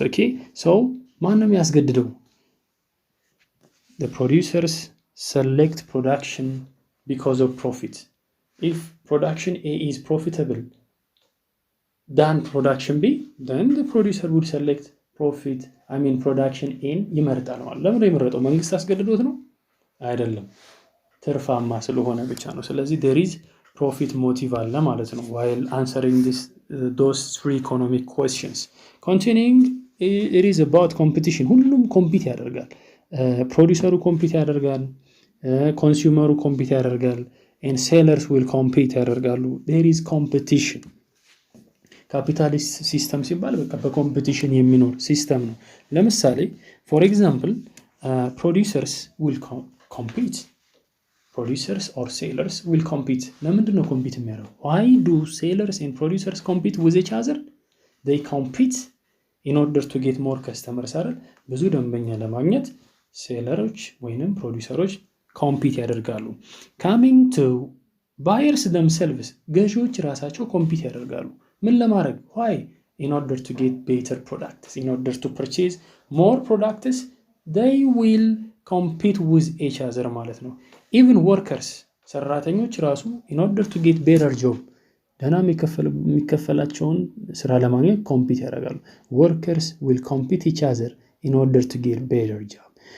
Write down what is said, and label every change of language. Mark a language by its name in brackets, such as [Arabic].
[English] okay, so [Amharic] ማንም ያስገድደው። [English] the producers select production because of profit. if production A is profitable than production B, then the producer would select production A [Amharic] ይመርጣል ማለት። ለምን ይመርጣው? መንግስት አስገድዶት ነው አይደለም፣ ትርፋማ ስለሆነ ብቻ ነው። ስለዚህ [English] there is profit motive [Amharic] አለ ማለት ነው [English] while answering those three economic questions. continuing, it is about competition. [Amharic] ሁሉም ኮምፒት ያደርጋል። ፕሮዲዩሰሩ ኮምፒት ያደርጋል፣ ኮንሱመሩ ኮምፒት ያደርጋል [English] and sellers will compete [Amharic] ያደርጋሉ። [English] there is competition. [Amharic] ካፒታሊስት ሲስተም ሲባል በቃ በኮምፒቲሽን የሚኖር ሲስተም ነው። ለምሳሌ [English] for example, producers will compete. producers or sellers will compete. [Amharic] ለምንድን ነው ኮምፒት የሚያደርጉ? [English] why do sellers and producers compete with each other? they compete in order to get more customers አይደል? [Amharic] ብዙ ደንበኛ ለማግኘት ሴለሮች ወይንም ፕሮዲዩሰሮች ኮምፒት ያደርጋሉ። [English] coming to buyers themselves, [Amharic] ገዢዎች ራሳቸው ኮምፒት ያደርጋሉ። ምን ለማድረግ? [English] why? in order to get better products, in order to purchase more products, they will compete with each other ማለት ነው። even workers, [Amharic] ሰራተኞች ራሱ [English] in order to get better job, [Amharic] ደህና የሚከፈላቸውን ስራ ለማግኘት ኮምፒት ያደርጋሉ። [English] workers will compete each other in order to get better job.